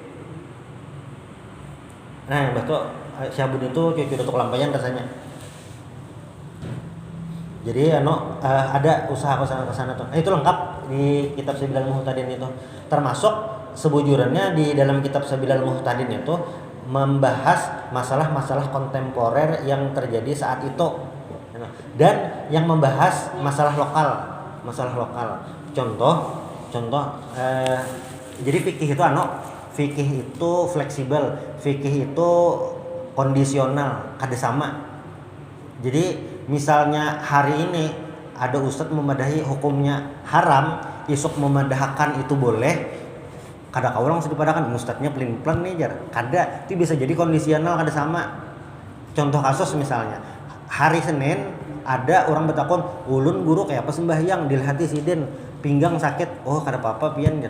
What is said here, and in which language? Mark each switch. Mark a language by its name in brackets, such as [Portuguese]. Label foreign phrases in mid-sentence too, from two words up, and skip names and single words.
[Banjar] Nah, betul Syihabuddin itu cucu Datuk Lampayan rasanya. Jadi ada usaha ke sana tuh. Itu lengkap di kitab Sabilul Muhtadin itu. Termasuk sebujurannya di dalam kitab Sabilul Muhtadin itu membahas masalah-masalah kontemporer yang terjadi saat itu dan yang membahas masalah lokal. Contoh jadi fikih itu fleksibel, fikih itu kondisional, kada sama. Jadi misalnya hari ini ada ustadz memadahi hukumnya haram, isuk memadahkan itu boleh, kada kau langsung dipadakan ustadznya pelin-pelan nih jar. Kada, itu bisa jadi kondisional kada sama. Contoh kasus misalnya hari Senin ada orang bertakon, ulun guru kayak apa sembahyang dilhati sidin pinggang sakit, oh kada apa-apa pian jar.